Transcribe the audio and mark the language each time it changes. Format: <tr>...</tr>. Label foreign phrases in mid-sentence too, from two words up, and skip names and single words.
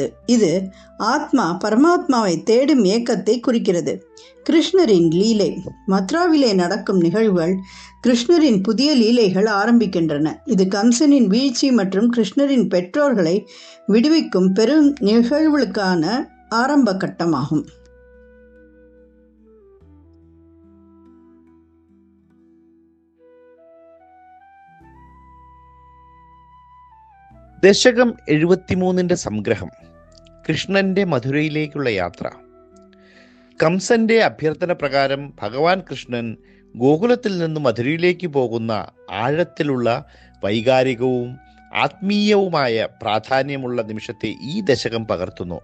<ta>இது ஆத்மா பரமாத்மாவை தேடும் ஏக்கத்தை குறிக்கிறது. கிருஷ்ணரின் லீலை. மத்ராவிலே நடக்கும் நிகழ்வுகள் கிருஷ்ணரின் புதிய லீலைகள் ஆரம்பிக்கின்றன. இது கம்சனின் வீழ்ச்சி மற்றும் கிருஷ்ணரின் பெற்றோர்களை விடுவிக்கும் பெரும் நிகழ்வுகளுக்கான ஆரம்ப கட்டமாகும்.</ta> <ml>ദശകം 73 സംഗ്രഹം. കൃഷ്ണന്റെ മധുരയിലേക്കുള്ള യാത്ര. കംസന്റെ അഭ്യർത്ഥന പ്രകാരം ഭഗവാൻ കൃഷ്ണൻ ഗോകുലത്തിൽ നിന്ന് മധുരയിലേക്ക് പോകുന്ന ആഴത്തിലുള്ള വൈകാരികവും ആത്മീയവുമായ പ്രാധാന്യമുള്ള നിമിഷത്തെ ഈ ദശകം പകർത്തുന്നു.</ml>